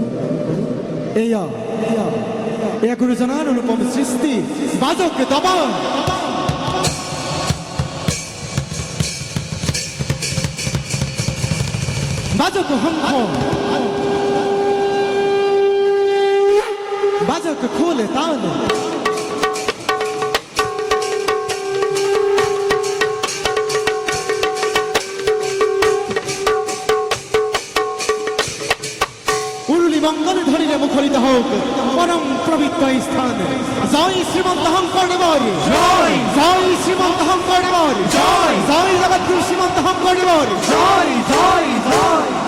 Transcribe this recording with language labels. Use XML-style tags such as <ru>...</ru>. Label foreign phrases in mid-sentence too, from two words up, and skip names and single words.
<as>এয়া গুৰুজনাৰ অনুপম সৃষ্টি বাজক দমন বাজক শংখ বাজক খোলে তাল মঙ্গল ধরিলে মুখরিত হোক পরম পবিত্র স্থান। জয় শ্রীমন্ত শংকৰদেৱৰ জয়, জয় শ্রীমন্ত শংকৰদেৱৰ জয়, জয় জগতগুৰু শ্রীমন্ত শংকৰদেৱৰ জয়, জয় জয়।</as>